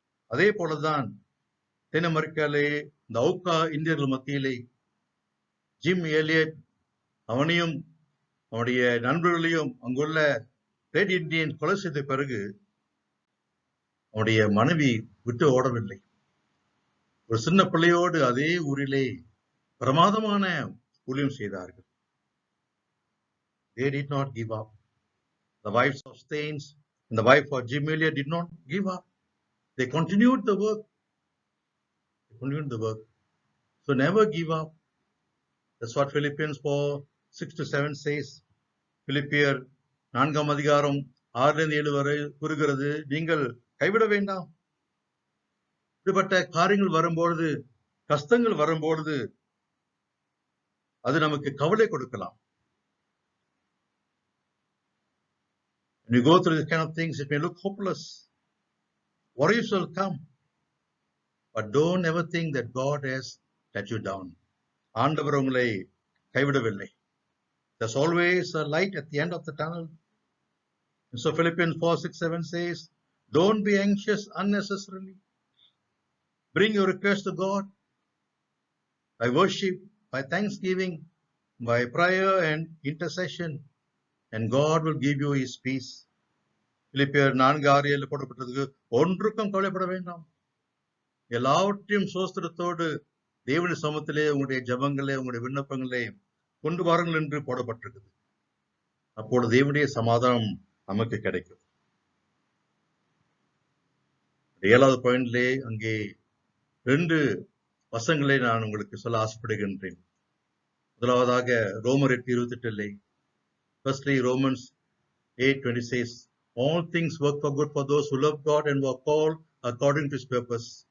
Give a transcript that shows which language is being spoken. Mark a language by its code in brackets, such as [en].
[ta] அதே போலதான் தென் அமெரிக்காவிலே இந்த அவுக்கா இந்தியர்கள் மத்தியிலே ஜிம் ஏலியட், அவனையும் அவனுடைய நண்பர்களையும் அங்குள்ள ரெட் இண்டியன் கொலை செய்த பிறகு அவனுடைய மனைவி விட்டு ஓடவில்லை. ஒரு சின்ன பிள்ளையோடு அதே ஊரிலே பிரமாதமான ஊழியம் செய்தார்கள். [en] They did not give up. The wives of Staines and the wife of Jim Elliot did not give up. They continued the work. So never give up. That's what Philippians 4:6-7 says. [ta] பிலிப்பியர் 4ஆம் அதிகாரம் 6-7 வரை கூறுகிறது, நீங்கள் கைவிட வேண்டாம். இப்படிப்பட்ட காரியங்கள் வரும்பொழுது, கஷ்டங்கள் வரும்பொழுது அது நமக்கு கவலை கொடுக்கலாம். [en] When you go through this kind of things, it may look hopeless. Worries will come. But don't ever think that God has let you down. [ta] ஆண்டவர் உங்களை கைவிடவில்லை. [en] There's always a light at the end of the tunnel. And so Philippians 4:6-7 says, don't be anxious unnecessarily. Bring your request to God by worship, by thanksgiving, by prayer and intercession, and God will give you His peace. [ta] பிலிப்பியர் 4:6-7 போடப்பட்டதுக்கு ஒன்றுக்கும் கவலைப்பட வேண்டாம், எல்லாவற்றையும் சோஸ்திரத்தோடு தேவனுடைய சமூகத்திலே உங்களுடைய ஜெபங்களே உங்களுடைய விண்ணப்பங்களே கொண்டு வாருங்கள் என்று போடப்பட்டிருக்குது. அப்பொழுது தேவனுடைய சமாதானம் நமக்கு கிடைக்கும். 7வது பாயிண்ட்லே அங்கே 2 வசனங்களை நான் உங்களுக்கு சொல்ல ஆசைப்படுகின்றேன். முதலாவதாக ரோமர் 8:28. [en] Firstly, Romans 8:20 says, all things work for good for those who love God and were called according to His purpose.